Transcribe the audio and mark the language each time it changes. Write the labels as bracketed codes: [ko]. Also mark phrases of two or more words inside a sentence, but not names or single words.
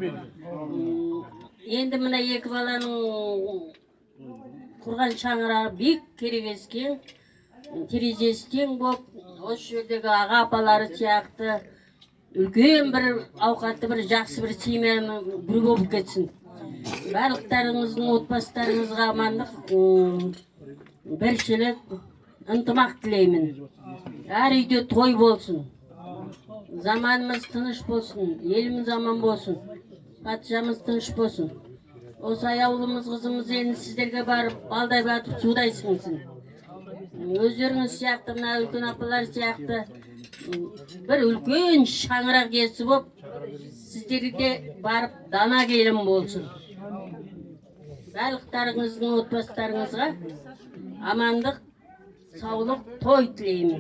[kk] Енді мына екі баланың құрған шаңырағы бек керегескен, терезесі тең болып, осы жердегі аға апалары сияқты үлкен бір ауқатты, бір жақсы бір семьяны бір болып кетсін. Барлықтарыңыздың отбасыларыңызға амандық, біршілік, ынтымақ тілеймін. Әр үйде той болсын. Zamanımız tınış bolsun, elimiz aman bolsun, patişamız tınış bolsun. Осы аяулымыз қызымыз енді сіздерге барып, балдай батып судай сіңсін. өздеріңіз сияқты мына үлкен апалар сияқты бір үлкен шаңырақ иесі болып сіздерге барып дана келін болсын. Барлықтарыңыздың отбасыларыңызға амандық, саулық, той тілеймін.